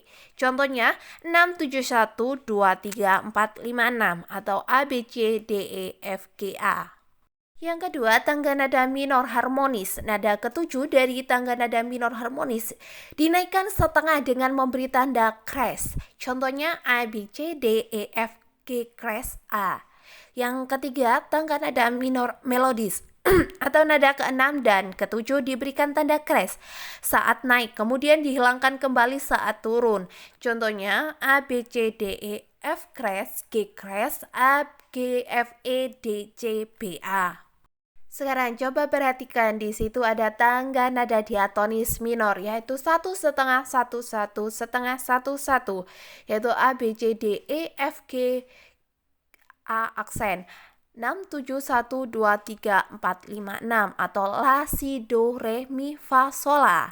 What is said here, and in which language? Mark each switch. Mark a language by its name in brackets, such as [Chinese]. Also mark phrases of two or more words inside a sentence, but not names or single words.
[Indonesian] Contohnya 6712346 atau A, B, C, D, E, F, G, A. Yang kedua, tangga nada minor harmonis. Nada ketujuh dari tangga nada minor harmonis dinaikkan setengah dengan memberi tanda crash. Contohnya A, B, C, D, E, F, G, crash A. Yang ketiga, tangga nada minor melodis atau nada keenam dan ketujuh diberikan tanda crash saat naik, kemudian dihilangkan kembali saat turun. Contohnya A, B, C, D, E, F crash, G crash, A, G, F, E, D, C, B, A. Sekarang coba perhatikan, di situ ada tangga nada diatonis minor, yaitu 1/2, 1/1, 1/1, yaitu A, B, C, D, E, F, G, A aksen 6, 7, 1, 2, 3, 4, 5, 6 atau La, Si, Do, Re, Mi, Fa, Sol, La.